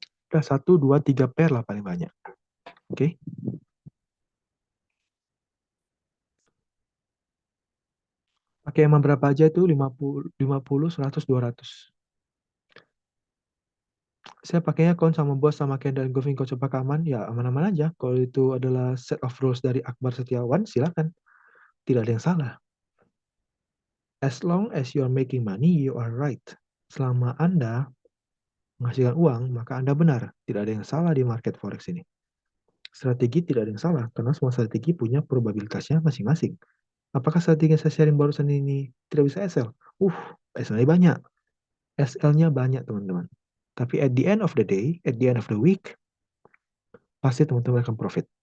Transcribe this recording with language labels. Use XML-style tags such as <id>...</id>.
<id>Udah satu, dua, tiga pair lah paling banyak. Oke, pakai emang berapa aja itu 50, 100, 200. Saya pakainya Kon sama Bos sama Ken dan Govin Coach Pak aman, ya aman-aman aja. Kalau itu adalah</id> <en>set of rules</en> <id>dari Akbar Setiawan, silakan. Tidak ada yang salah.</id> <en>As long as you are making money, you are right.</en> <id>Selama Anda menghasilkan uang, maka Anda benar. Tidak ada yang salah di market forex ini. Strategi tidak ada yang salah, karena semua strategi punya probabilitasnya masing-masing. Apakah strategi yang saya sharing barusan ini tidak bisa SL? SL-nya banyak. SL-nya banyak, teman-teman. Tapi</id> <en>at the end of the day, at the end of the week,</en> <id>pasti teman-teman akan profit.</id>